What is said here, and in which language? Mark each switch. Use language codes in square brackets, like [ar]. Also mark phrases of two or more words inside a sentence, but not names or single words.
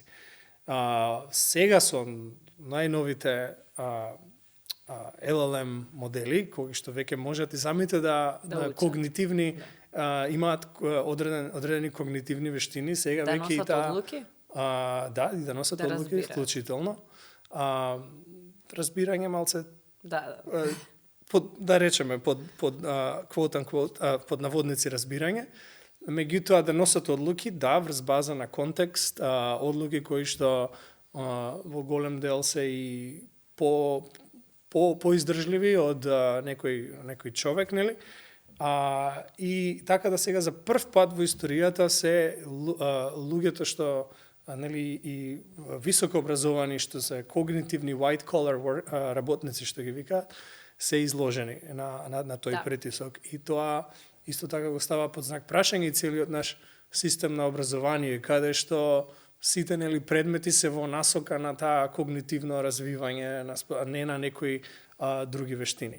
[mk] Сега со најновите LLM модели, кои што веќе можат и самите да когнитивни имаат одредени когнитивни вештини, сега веќе и таа одлуки? Да, и да носат одлуки вклучително. Разбирање малце, да речеме под [en] quote unquote, [mk] под наводници разбирање, меѓутоа да носат одлуки, да, врз база на контекст, одлуки кои што во голем дел се и поиздржливи од некој човек, нели? И така да сега за прв пат во историјата се луѓето што и високо образовани, што се когнитивни [en] white collar [mk] работници што ги викаат, се изложени на тој притисок. И тоа исто така го става под знак прашање и целиот наш систем на образование, каде што сите предмети се во насока на таа когнитивно развивање, не на некој други вештини.